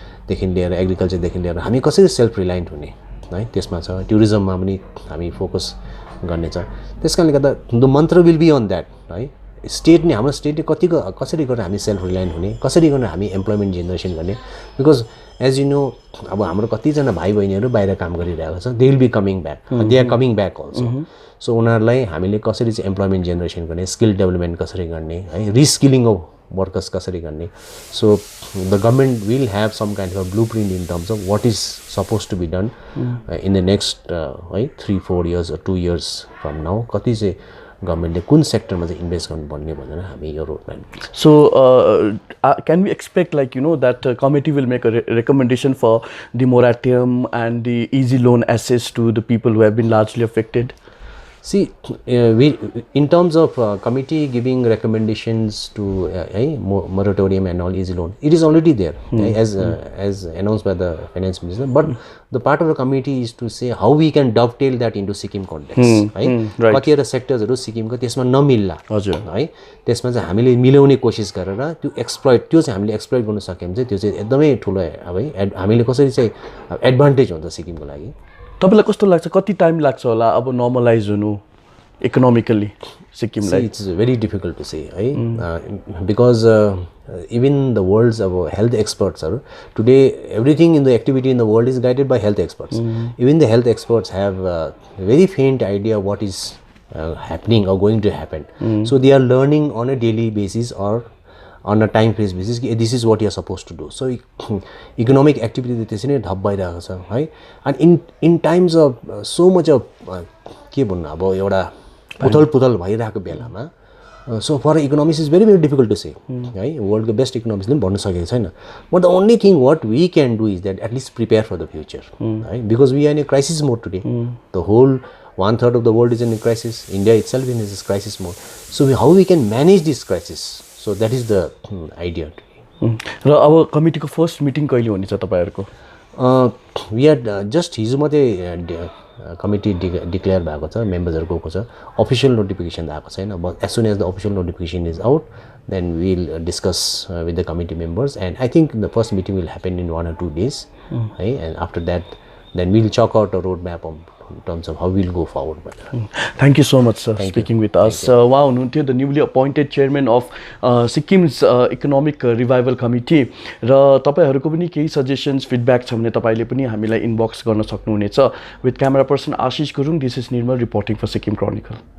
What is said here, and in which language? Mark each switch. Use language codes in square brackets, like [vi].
[ne] देखि लिएर एग्रिकल्चरदेखि लिएर हामी कसरी सेल्फ रिलायन्ट हुने है त्यसमा छ टुरिज्ममा पनि हामी फोकस गर्ने छ त्यस कारणले गर्दा [en] the mantra will be on that [ne] है स्टेट नै हाम्रो स्टेटले कसरी गरेर हामी सेल्फ रिलायन्ट हुने कसरी गरेर हामी इम्प्लोइमेन्ट जेनेरेसन गर्ने [en] because as you know [ne] अब हाम्रो कतिजना भाइ बहिनीहरू बाहिर काम गरिरहेको छ [en] they will be coming back they are coming back also so [ne] उनीहरूलाई हामीले कसरी चाहिँ इम्प्लोइमेन्ट जेनेरेसन गर्ने स्किल डेभलपमेन्ट कसरी गर्ने है रिस्किलिङ अफ वर्कर्स कसरी गर्ने [en] so the government will have some kind of blueprint in terms of what is suppose to be done in the next है 3-4 years or 2 years from now [ne] कति चाहिँ गभर्मेन्टले कुन सेक्टरमा चाहिँ इन्भेस्ट गर्नुपर्ने भनेर हामी यो road map [en] So can we expect like you know that committee will make a recommendation for the moratorium and the easy loan access to the people who have been largely affected See, in terms of committee giving recommendations to moratorium and all easy loan, it is already there as announced by the finance minister. But the part of the committee is to say how we can dovetail that into Sikkim context. Right? [ne] कतिवटा सेक्टर्सहरू सिक्किमको त्यसमा नमिल्ला है त्यसमा चाहिँ हामीले मिलाउने कोसिस गरेर त्यो चाहिँ हामीले एक्सप्लोइट गर्न सक्यौँ चाहिँ त्यो चाहिँ एकदमै ठुलो अब है हामीले कसरी चाहिँ एडभान्टेज हुन्छ सिक्किमको लागि तपाईँलाई कस्तो लाग्छ कति टाइम लाग्छ होला अब नर्मलाइज हुनु इकोनोमिकली सिक्किमलाई [en] It's very difficult to say है because even the world's अब health एक्सपर्ट्सहरू today everything in the activity in the world is guided by health experts even the health experts have very faint idea what is happening or going to happen. So they are learning on a daily basis or on a time phase basis. This is what you are supposed to do. So economic activity [ne] त्यसै नै ठप भइरहेको छ है. [en] And in times of so much of [ne] के भन्नु अब एउटा पुथल भइरहेको बेलामा [en] so for economists is very difficult to say है. [ne] वर्ल्डको बेस्ट इकोनोमिक्सले पनि भन्न सकेको छैन. [en] But the only thing what we can do is that at least prepare for the future right? Because we are in a crisis mode today. The whole 1/3 of the world is in a crisis. India itself is in this crisis mode. So how we can manage this crisis? So that is the idea. [ne] र अब कमिटीको first meeting कहिले हुनेछ तपाईहरुको? [en] We had just [ne] हिजो मात्रै committee declare भएको छ, मेम्बर्सहरु गएको छ. अफिसियल नोटिफिकेसन आएको छैन. [en] But as soon as the official notification is out, then we'll discuss with the committee members, and I think the first meeting will happen in 1 or 2 days. Right? And after that, then we'll chalk out a roadmap in terms of how we'll go forward. Thank you so much, sir, speaking with us. [ne] उहाँ हुनुहुन्थ्यो [en] The newly appointed chairman of Sikkim's economic revival committee. [ne] र तपाईहरुको पनि केही suggestions feedback छ भने तपाईले पनि हामीलाई इनबक्स गर्न सक्नुहुनेछ. [en] With camera person Ashish Gurung, this is Nirmal reporting for Sikkim chronicle.